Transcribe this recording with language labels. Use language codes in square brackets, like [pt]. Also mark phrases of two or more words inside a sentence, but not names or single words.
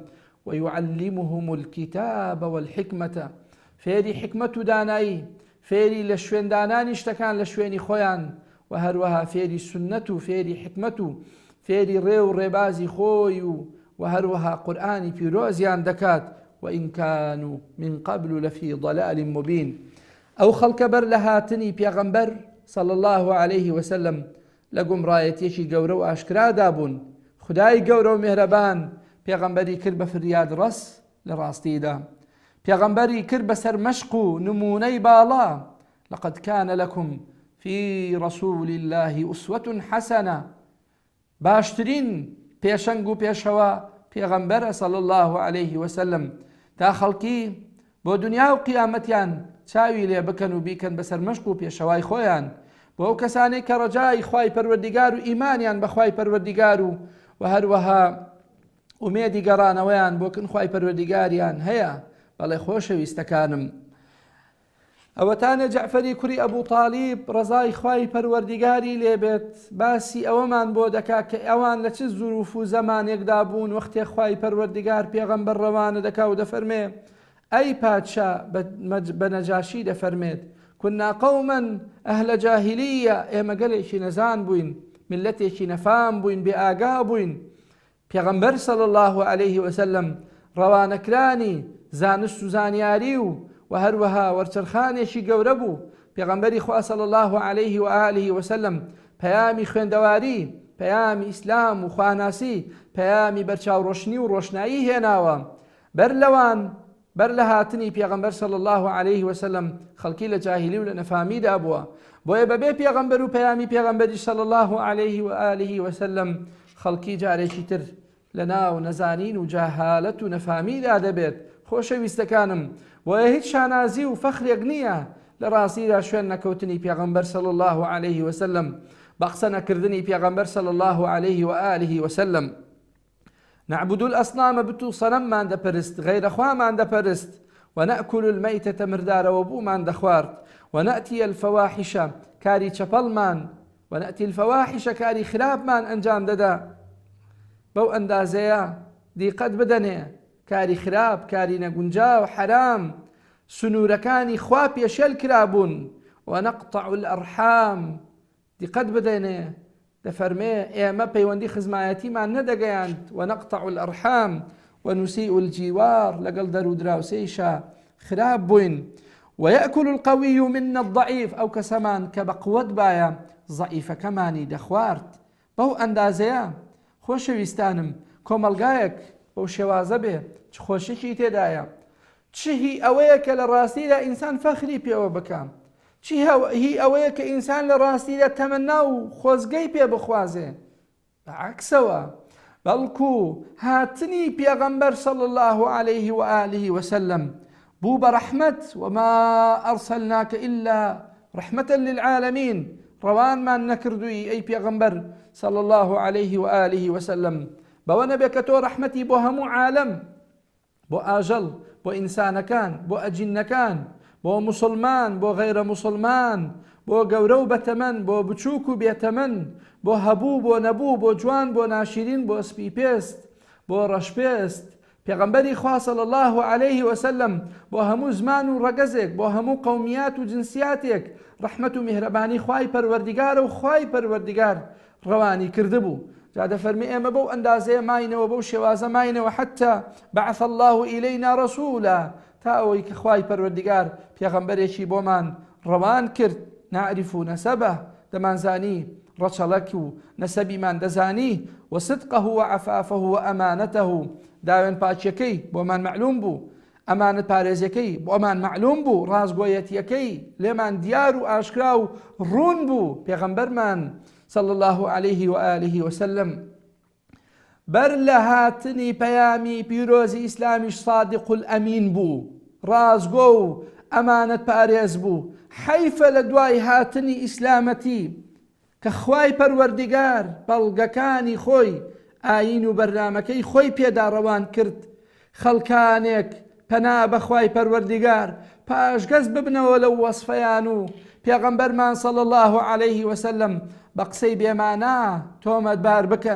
[ar] ويعلمهم الكتاب والحكمة، [ckb] فێری حکمت و دانایی، فێری لە شوێندانانی شتەکان لە شوێنی خۆیان، و هەروەها فێری سنەت و فێری حکمت و فێری ڕێ و ڕێبازی خۆی و هەروەها قورئانی پیرۆزیان دەکات. [ar] وإن كانوا من قبل لفي ضلال مبين. [ckb] ئەو خەڵکە بەر لە هاتنی پێغەمبەر [ar] صلی الله عليه وسلم [ckb] لە گومڕایەتێکی گەورە و ئاشکرادا بوون. خدای گەورە و میهرەبان پێغەمبەری کرد بە فریاد ڕەس لە ڕاستیدا، پێغەمبەری کرد بەسەر مەشق و نمونەی باڵا. [ar] لقد كان لكم في رسول الله أسوة حسنة، [ckb] باشترین پێشەنگ و پێشەوە پێغەمبەرە [ar] صلی الله عليه وسلم [ckb] تا خەڵکی بۆ دنیا و قیامەتیان چاوی لێ بکەن و بیکەن بەسەر مەشق و پێشەوای خۆیان، بۆ ئەو کەسانەی کە ڕەجای خوای پەروەردیگار و ئیمانیان بە خوای پەروەردیگار و هەروەها ئومێدی گەڕانەوەیان بۆ کن خوای پەروەردیگاریان هەیە. بەڵێ خۆشەویستەکانم، ئەوەتانە جەعفەری کوڕی ئەبوو تاڵیب ڕەزای خوای پەروەردیگاری لێبێت باسی ئەوەمان بۆ دەکا کە ئەوان لە چ زوروف و زەمانێکدا بوون وەختێ خوای پەروەردیگار پێغەمبەر ڕەوانە دەکا و دەفەرمێ ئەی پادشا بە نەجاشی دەفەرمێت [ar] كنا قوما ئەهلە جاهلیە [ckb] ئێمە گەلێکی نەزان بووین ملەتێکی نەفام بووین بێ ئاگا بووین پێغەمبەر [ar] صلی الله عليه وسلم [ckb] ڕەوانەکرانی زانست و زانیاری و هەروەها وەرچەرخانێکی گەورە بوو پێغەمبەری خوا [ar] صلی الله عليه وآله وسلم [ckb] پەیامی خوێندەواری پەیامی ئیسلام و خواناسی پەیامی بەرچاوڕۆشنی و ڕۆشنایی هێناوە بەر لە هاتنی پێغەمبەر [ar] صلی الله عليه وسلم [ckb] خەڵکی لە جاهلی و لە نەفامیدا بووە بۆیە بەبێ پێغەمبەر و پەیامی پێغەمبەری [ar] صلی الله عليه وآله وسلم [ckb] خەڵکی جارێکی تر لە ناو نەزانین و جاهالەت و نەفامیدا دەبێت خۆشەویستەکانم وە هیچ شانازی و فەخرێک نییە لە ڕاستیدا شوێن نەکەوتنی پێغەمبەر [ar] صلی الله عليه وسلم [ckb] بە قسە نەکردنی پێغەمبەر [ar] صلی الله عليه وآله وسلم نعبد الأصنام [ckb] بتو صنممان دەپەرست غەیرەخوامان دەپەرست [ar] ونأكل الميتة [ckb] مردارەوە بوومان دەخوارد [ar] ونأتي الفواحش [ckb] كاري چەپەڵمان [ar] ونأتي الفواحش [ckb] كاري خراپمان ئەنجام دەدا بەو ئەندازەیە دیقەت بدەنێ کاری خراپ کاری نەگونجا و حرام سنوورەکانی خوا پێشێل کرابوون [ar] ونقطع الأرحام [ckb] دیقەت بدەنێ دەفەرمێ ئێمە پەیوەندی خزمایەتیمان نەدەگەیاند [ar] ونقطع الأرحام ونسيء الجوار [ckb] لەگەڵ دەرو دراوسەیشە خراپ بووین [ar] ويأكل القوي منا الضعيف [ckb] ئەو کەسەمان کە بە قووەت بایە ضعیفەکەمانی دەخوارد بەو ئەندازەیە خۆشەویستانم کۆمەلگایەک بەو شێوازە بێ چ خۆشێکی تێدایە چ هی ئەوەیە کە لە ڕاستیدا ئینسان فەخری پێوە بکەم چی هی ئەوەیە کە ئینسان لە ڕاستیدا تەمەنا و خۆزگەی پێ بخوازێ بەعکسەوە بەڵکو هاتنی پێغەمبەر [ar] صلی الله عليه وآله وسلم [ckb] بوو بە ڕەحمەت [ar] وما ئەرسەلناکە إلا ڕەحمەتە للعالەمین [ckb] ڕەوانمان نەکردووی ئەی پێغەمبەر صلی [ar] الله عليه وآله وسلم [ckb] بەوە نەبێ کە تۆ ڕەحمەتی بۆ هەموو عالەم بۆ ئاژەڵ بۆ ئینسانەکان بۆ ئەجینەکان بۆ مسلمان بۆ غەیرە مسلمان بۆ گەورە و بەتەمەن بۆ بچووک و بێتەمەن بۆ هەبوو بۆ نەبوو بۆ جوان بۆ ناشرین بۆ سپی پێست بۆ ڕەشپێست پێغەمبەری خوا [ar] صلی الله عليه وسلم [ckb] بۆ هەموو زمان و ڕەگەزێک بۆ هەموو قەومیات و جنسیاتێک ڕەحمەت و میهرەبانی خوای پەروەردیگارە و خوای پەروەردیگار ڕەوانی کردبوو جا دەفەرمێ ئێمە بەو ئەندازەیە ماینەوە بەو شێوازە ماینەوە [ar] حتى بعث الله إلينا رسولا [ckb] تا ئەوەی کە خوای پەروەردیگار پێغەمبەرێکی بۆمان ڕەوان کرد [ar] نعرف نەسەبە [ckb] دەمانزانی ڕەچەڵەک و نەسەبیمان دەزانی [ar] وصدقه وعفافه وأمانته [ckb] داوێن پاچیەکەی بۆمان معلوم بوو ئەمانەت پارێزیەکەی بۆمان معلوم بوو ڕازگۆیەتیەکەی لێمان دیار و ئاشکرا و ڕوون بوو پێغەمبەرمان [ar] صلى الله عليه وآله وسلم [ckb] بەر لە هاتنی پەیامی پیرۆزی ئیسلامیش [ar] صادق الأمین [ckb] بوو ڕازگۆ و ئەمانەت پارێز بوو حەیفە لە دوای هاتنی ئیسلامەتی کە خوای پەروەردیگار بەڵگەکانی خۆی ئاین و بەرنامەکەی خۆی پێدا ڕەوان کرد خەڵکانێک پەنا بە خوای پەروەردیگار پاشگەز ببنەوە لەو وەسفەیان و پێغەمبەرمان [ar] صلی الله عليه وسلم [ckb] بە قسەی بێمانە تۆمەتبار بکەن